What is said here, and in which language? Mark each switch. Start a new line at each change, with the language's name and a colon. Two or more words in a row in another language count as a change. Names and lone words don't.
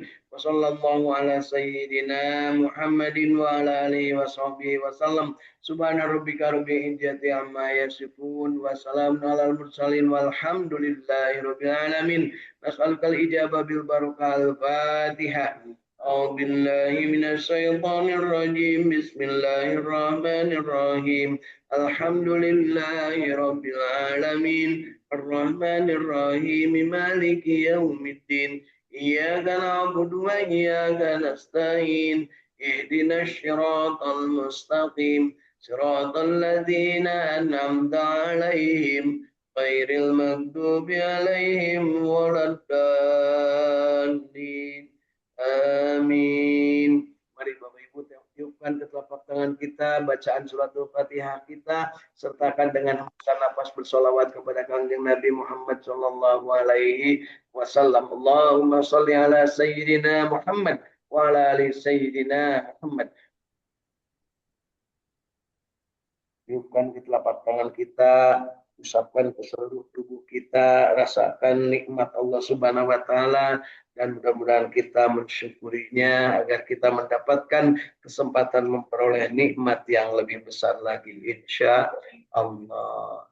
Arabic: وصلى الله على سيدنا محمد وعلى آله وصحبه وسلم. سبحان ربك رب العزة عما يصفون وسلام على المرسلين والحمد لله رب العالمين. نسألك الإجابة ببركة الفاتحة. أعوذ بالله من الشيطان الرجيم بسم الله الرحمن الرحيم الحمد لله رب العالمين الرحمن الرحيم مالك يوم الدين إياك نعبد وإياك نستعين اهدنا الصراط المستقيم صراط الذين أنعمت عليهم غير المغضوب عليهم ولا الضالين.
Indonesian: Amin. Mari Bapak Ibu tiupkan ke telapak tangan kita bacaan suratul Fatihah kita sertakan dengan hembusan nafas bersolawat kepada Kanjeng Nabi Muhammad
Arabic: صلى الله عليه وسلم. اللهم صل على سيدنا محمد وعلى آل سيدنا محمد.
Indonesian: Tiupkan di telapak tangan kita, usapkan ke seluruh tubuh kita, rasakan nikmat Allah
Arabic: سبحانه وتعالى
Indonesian: dan mudah-mudahan kita mensyukurinya agar kita mendapatkan kesempatan memperoleh nikmat yang lebih besar lagi
Arabic: إن شاء الله.